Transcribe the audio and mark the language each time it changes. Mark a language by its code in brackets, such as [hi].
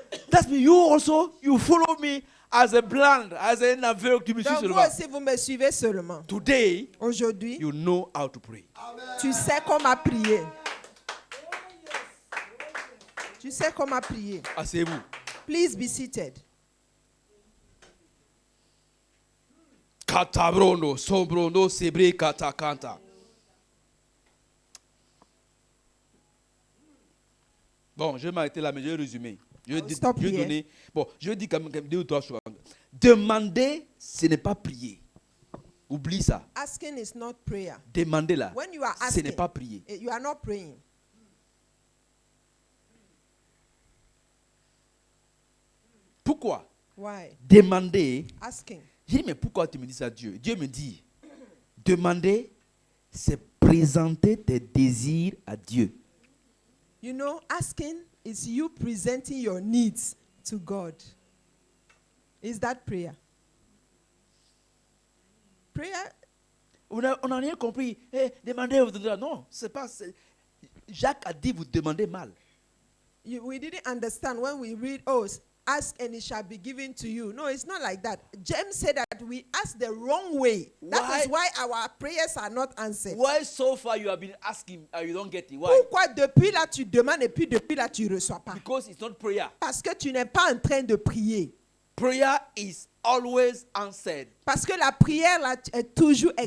[en] That's me. You also, you follow me as a blind, as an aveugle. [fr] Tu me suis Donc vous seulement. aussi, vous me suivez seulement. [en] Today, [fr] Aujourd'hui, [en] you know how to pray. [fr] tu sais comment prier. Tu sais comment prier. Asseyez-vous. [en] Please be seated. Katabrono, sombrono, sebre, katakanta. [fr] Bon, je vais m'arrêter là, mais je vais résumer. Je vais donner. Bon, je vais dire quand même 2 ou 3 choses. Demander, ce n'est pas prier. Oublie ça. [en] Asking is not prayer. [fr] Demander là, [en] When you are [fr] ce [en] asking, [fr] n'est pas prier. [en] you are not praying. [fr] Pourquoi? [en] Why? [fr] Demander. [en] Asking. [fr] J'ai dit, mais pourquoi tu me dis ça, Dieu? Dieu me dit, demander, c'est présenter tes désirs à Dieu. [en] You know, asking is you presenting your needs to God. Is that prayer? Prayer? [fr] On n'a rien compris. Demandez, vous donnez. Non, c'est pas. Jacques a dit, vous demandez mal. [en] We didn't understand when we read, ask and it shall be given to you. No, it's not like that. James said that we ask the wrong way. That is why our prayers are not answered. Why so far you have been asking and you don't get it? Why? [fr] Pourquoi depuis là tu demandes et puis depuis là tu ne reçois pas? [en] Because it's not prayer. [fr] Parce que tu n'es pas en train de prier. [en] Prayer is always answered. [fr] Parce que la prière là est toujours exaucée.